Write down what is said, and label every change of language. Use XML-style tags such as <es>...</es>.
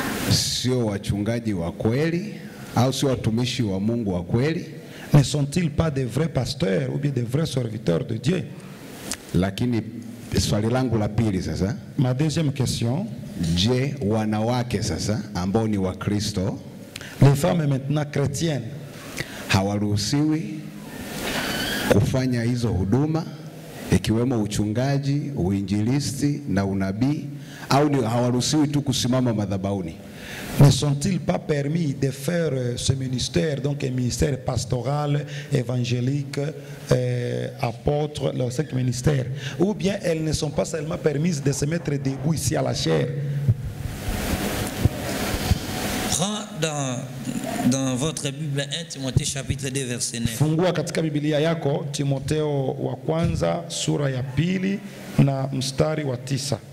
<sw>sio wachungaji wa kweli au sio watumishi wa Mungu wa kweli?</sw> <fr>ne sont-ils pas des vrais pasteurs ou bien des vrais serviteurs de Dieu?</fr> <sw>Lakini swali langu la pili sasa,</sw> <fr>Ma deuxième question,</fr> <sw>je, wanawake sasa ambao ni Wakristo</sw> <fr>les femmes maintenant chrétiennes,</fr> <sw>hawaruhusiwi kufanya hizo huduma ikiwemo uchungaji, uinjilisti na unabii, au ni hawaruhusiwi tu kusimama madhabahuni?</sw> <fr>ne sont-ils pas permis de faire ce ministère, donc un ministère pastoral, évangélique, apôtre, leurs 5 ministères, ou bien elles ne sont pas seulement permises de se mettre debout ici à la chair? Prends dans votre Bible 1 Timothée chapitre 2 verset 9.</fr> <sw>Fungua katika Biblia yako Timotheo wa kwanza sura ya 2 na mstari wa 9.</sw>